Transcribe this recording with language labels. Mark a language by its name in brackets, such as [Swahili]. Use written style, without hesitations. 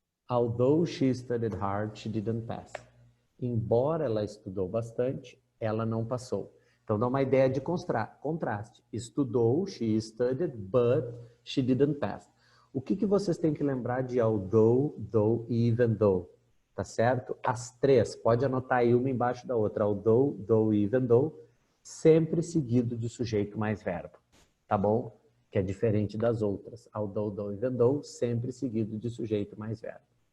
[English] Although she studied hard, she didn't pass. [Portuguese] Embora ela estudou bastante, ela não passou. Então, dá uma ideia de contraste. Estudou, [English] she studied, but she didn't pass. [Portuguese] O que vocês têm que lembrar de although, though e even though? Tá certo? As três, pode anotar aí uma embaixo da outra. Although, though e even though, sempre seguido de sujeito mais verbo. Tá bom? Que é diferente das outras. Although, though, even though, sempre seguido de sujeito mais verbo.